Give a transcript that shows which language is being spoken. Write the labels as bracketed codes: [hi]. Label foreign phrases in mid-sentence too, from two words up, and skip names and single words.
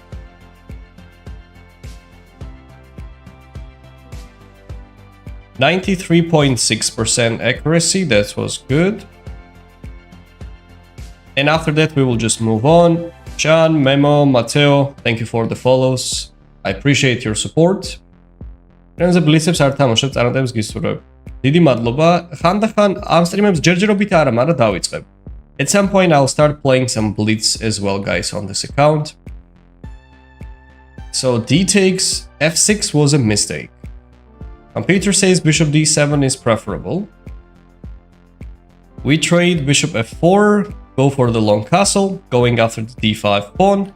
[en] %93.6% accuracy, that was good. And after that, we will just move on. Sean, Memo, Matteo, thank you for the follows. I appreciate your support. Friends, [ka] Blitzებს არ თამაშობ, წარმატებებს გისურვებ. დიდი მადლობა. ხანდახან ამ სტრიმებს ჯერჯერობით არა, მაგრამ დავიწყებ. [en] At some point, I'll start playing some Blitz as well, guys, on this account. So, D takes F6 was a mistake. Computer says Bishop D7 is preferable. We trade Bishop F4, go for the long castle, going after the D5 pawn.